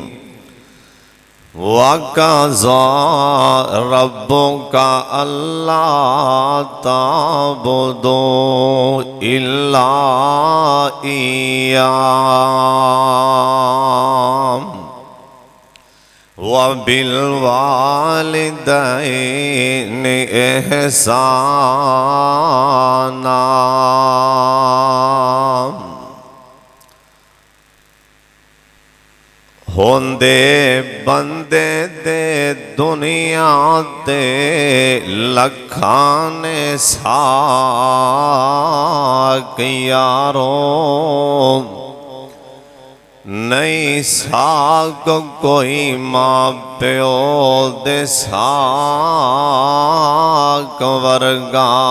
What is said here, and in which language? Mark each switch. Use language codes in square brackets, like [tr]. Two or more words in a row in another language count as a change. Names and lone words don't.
[ar] وقضى ربك ألا تعبدوا إلا إياه وبالوالدين إحسانا. [pa] ہوندے بندے دے دنیا دے لکھاں نے ساک یارو نہیں ساک کوئی ماں پیو دے ساک ورگا